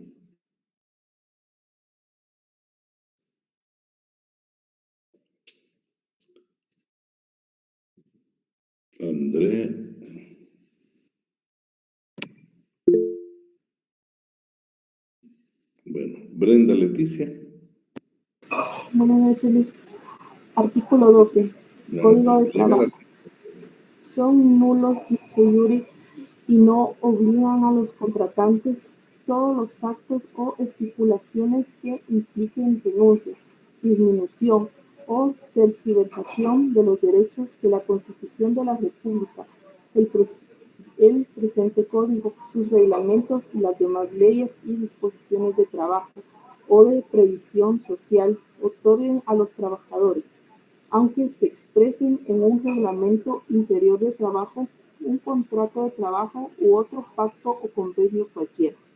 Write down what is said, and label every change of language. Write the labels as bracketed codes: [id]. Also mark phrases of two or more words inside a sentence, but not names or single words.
[es] Andrea. Bueno, Brenda Leticia. Buenas noches. Artículo 12. Código de trabajo. Son nulos [la] ipso iure [es] y no obligan a los contratantes todos los actos o estipulaciones que impliquen renuncia, disminución o tergiversación de los derechos de la Constitución de la República, el presente código, sus reglamentos y las demás leyes y disposiciones de trabajo o de previsión social otorguen a los trabajadores, aunque se expresen en un reglamento interior de trabajo, un contrato de trabajo u otro pacto o convenio cualquiera.